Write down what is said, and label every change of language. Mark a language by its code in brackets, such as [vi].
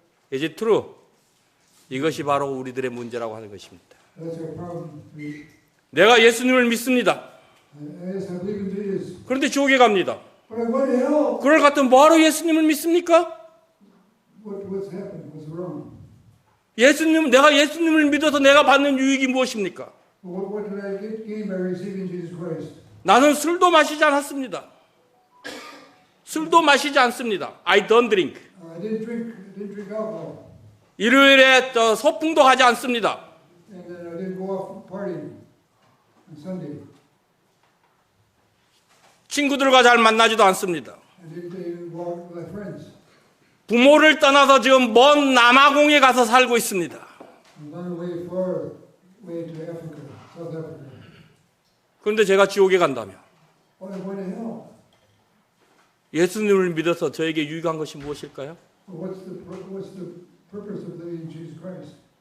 [en] Is it true? [ko] 이것이 바로 우리들의 문제라고 하는 것입니다. [en] That's our problem. [ko] 내가 예수님을 믿습니다. [en] Yes, I believe in Jesus. [ko] 그런데 지옥에 갑니다. [en] But I go to hell. [ko] 그럴 같으면 뭐하러 예수님을 믿습니까? [en] What's happened? What's wrong? [ko] 내가 예수님을 믿어서 내가 받는 유익이 무엇입니까? [en] What did I gain by receiving Jesus Christ? [ko] 나는 술도 마시지 않았습니다. 술도 마시지 않습니다. [en] I don't drink. I didn't drink alcohol. [ko] 일요일에 소풍도 가지 않습니다. [en] And then I didn't go off partying on Sunday. [ko] 친구들과 잘 만나지도 않습니다. [en] I didn't go out with my friends. [ko] 부모를 떠나서 지금 먼 남아공에 가서 살고 있습니다. [en] I'm on the way far way to Africa, South Africa. [ko] 그런데 제가 지옥에 간다면 [en] What I went to hell? [ko] 예수님을 믿어서 저에게 유익한 것이 무엇일까요? [en] What's the purpose of believing Jesus Christ?